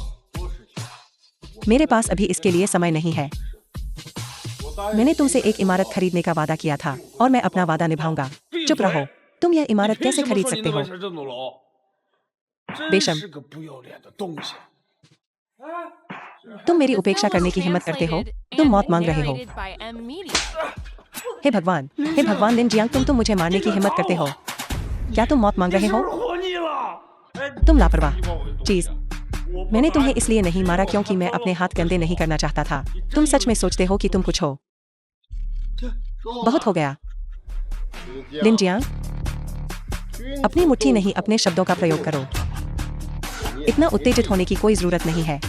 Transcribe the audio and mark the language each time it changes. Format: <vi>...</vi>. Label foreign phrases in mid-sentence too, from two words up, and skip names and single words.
<hi>मेरे पास अभी इसके लिए समय नहीं है। मैंने तुमसे एक इमारत खरीदने का वादा किया था और मैं अपना वादा निभाऊंगा। चुप रहो। तुम यह इमारत</hi> <zh>凭</zh> <hi>कैसे</hi> <zh>什么</zh> <hi>खरीद</hi> <zh>说你</zh> <hi>सकते</hi> <zh>能</zh> <hi>हो?</hi> <zh>完成这栋楼？真</zh> <hi>बेशम।</hi> <zh>是个不要脸的东西。</zh> <hi>तुम मेरी</hi> <en>The</en> <hi>उपेक्षा</hi> <en>film</en> <hi>करने</hi> <en>was</en> <hi>की हिम्मत करते हो?</hi> <en>translated</en> <hi>तुम</hi> <en>and</en> <hi>मौत मांग रहे हो।</hi> <en>narrated by M Media.</en> <hi>हे भगवान, हे भगवान, लिन जियांग, तुम मुझे मारने की हिम्मत करते हो? क्या तुम मौत मांग रहे</hi> <zh>是</zh> <hi>हो?</hi> <zh>不是活腻了？哎，</zh> <hi>तुम लापरवाह</hi> <zh>你把我给</zh> <hi>चीज।</hi> <zh>我不</zh> <hi>मैंने</hi> <zh>打</zh> <hi>तुम्हें</hi> <zh>你</zh> <hi>इसलिए नहीं मारा क्योंकि मैं अपने हाथ गंदे नहीं करना चाहता था। तुम सच में सोचते हो कि तुम कुछ हो? बहुत हो गया। लिन जियांग, अपनी मुट्ठी नहीं, अपने शब्दों का प्रयोग करो। इतना उत्तेजित होने की कोई जरूरत नहीं है।</hi>